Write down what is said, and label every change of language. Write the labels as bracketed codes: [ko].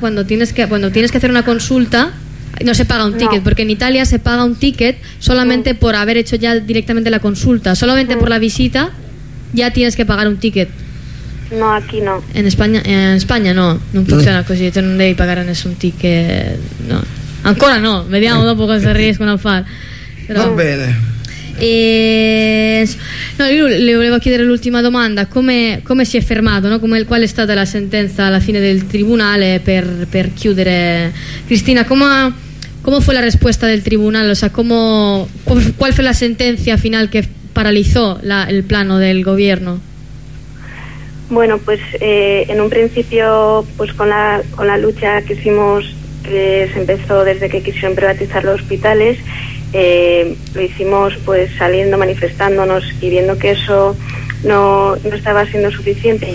[es] Cuando tienes que hacer una consulta, no se paga un ticket, porque en Italia se paga un ticket solamente por haber hecho ya directamente la consulta, solamente por la visita ya tienes que pagar un ticket. No, aquí no. En España no, no funciona así, tú no debes pagar ningún ticket, no. [it] Ancora no, vediamo dopo cosa riescono a fare. Va bene. E no, io le volevo chiedere l'ultima domanda: come si è fermato, no? Qual è stata la sentenza alla fine del tribunale per chiudere? Cristina, come fu la risposta del tribunale? O sea, qual fu la sentenza finale che paralizzò il piano del governo? [es] Bueno, pues en un principio, pues con la lucha che hicimos, que se empezó desde que quisieron privatizzare gli ospedali. Lo hicimos pues saliendo, manifestándonos y viendo que eso no estaba siendo suficiente.